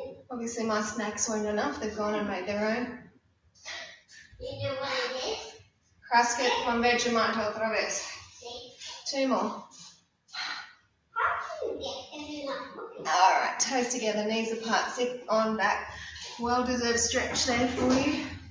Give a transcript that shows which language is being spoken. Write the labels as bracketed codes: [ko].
[en] Obviously my snacks weren't enough, they've gone and made their own. You know what it is? [es] Crusket con Vegemite otra vez. [en] Two more. Alright, toes together, knees apart, sit on back. Well deserved stretch there for you.